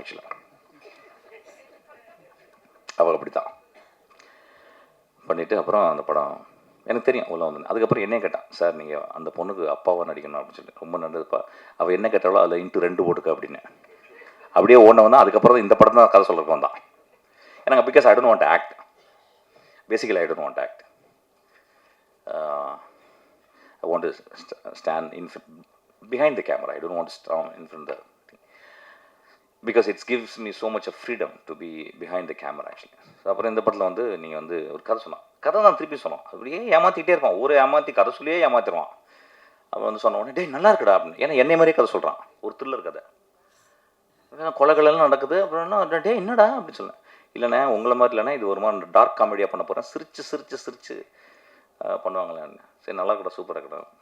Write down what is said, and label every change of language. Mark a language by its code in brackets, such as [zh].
[ta] ஆக்சுவலாக அவள் அப்படி தான் பண்ணிவிட்டு அப்புறம் அந்த படம் எனக்கு தெரியும் உள்ள வந்து. அதுக்கப்புறம் என்ன கேட்டான், சார் நீங்கள் அந்த பொண்ணுக்கு அப்பாவாக நடிக்கணும் அப்படின்னு சொல்லி. ரொம்ப நல்லதுப்பா, அவள் என்ன கேட்டாலும் அதில் இன்ட்டு 2 போட்டுக்க அப்படின்னு. அப்படியே ஓன வந்தான். அதுக்கப்புறம் இந்த படம் தான் கதை சொல்கிறதுக்கு வந்தான். எனக்கு [en] because I don't want act, [ta] basically I don't want act. [en] I want to stand behind the camera. I don't want to stand in front of the thing. Because it gives me so much of freedom to be behind the camera actually. [ta] அப்புறம் இந்த படத்தில் வந்து நீங்கள் வந்து ஒரு கதை சொன்னான். கதை தான் திருப்பி சொன்னோம். அப்படியே ஏமாற்றிக்கிட்டே இருப்பான். ஏமாற்றி கதை சொல்லியே ஏமாற்றிடுவான். அவன் வந்து சொன்ன உடனே, டே நல்லா இருக்குடா அப்படின்னு. ஏன்னா என்னை மாதிரியே கதை சொல்கிறான், ஒரு த்ரில்லர் கதை. கொலைகளெல்லாம் நடக்குது. அப்புறம் என்ன, டே என்னடா அப்படின்னு சொன்னேன். இல்லைண்ணே உங்களை மாதிரி இல்லைண்ணே, இது ஒரு மாதிரி டார்க் காமெடியாக பண்ண போகிறேன், சிரிச்சு பண்ணுவாங்களேன்னு. சரி நல்லா இருக்கடா, சூப்பராக இருக்கடா.